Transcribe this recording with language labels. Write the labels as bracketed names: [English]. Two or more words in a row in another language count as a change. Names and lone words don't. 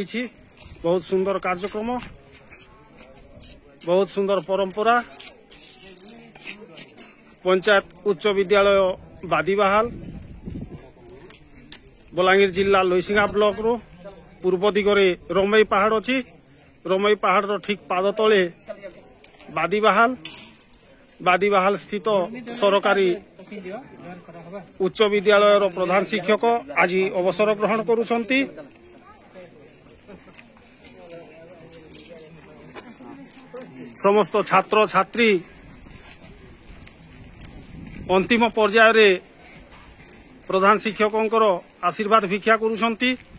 [Odia] ବହୁତ ସୁନ୍ଦର କାର୍ଯ୍ୟକ୍ରମ, ବହୁତ ସୁନ୍ଦର ପରମ୍ପରା। ପଞ୍ଚାୟତ ଉଚ୍ଚ ବିଦ୍ୟାଳୟ ବାଦିବାହାଲ ବଲାଙ୍ଗୀର ଜିଲ୍ଲା ଲଇସିଙ୍ଗା ବ୍ଲକ ର ପୂର୍ବ ଦିଗରେ ରମଇ ପାହାଡ଼ ଅଛି। ରମଇ ପାହାଡ଼ ଠିକ ପାଦ ତଳେ ବାଦିବାହାଲ ସ୍ଥିତ ସରକାରୀ ଉଚ୍ଚ ବିଦ୍ୟାଳୟ ପ୍ରଧାନ ଶିକ୍ଷକ ଆଜି ଅବସର ଗ୍ରହଣ କରୁଛନ୍ତି। ସମସ୍ତ ଛାତ୍ର ଛାତ୍ରୀ ଅନ୍ତିମ ପର୍ଯ୍ୟାୟ ରେ ପ୍ରଧାନ ଶିକ୍ଷକଙ୍କର ଆଶୀର୍ବାଦ ଭିକ୍ଷା କରୁଛନ୍ତି।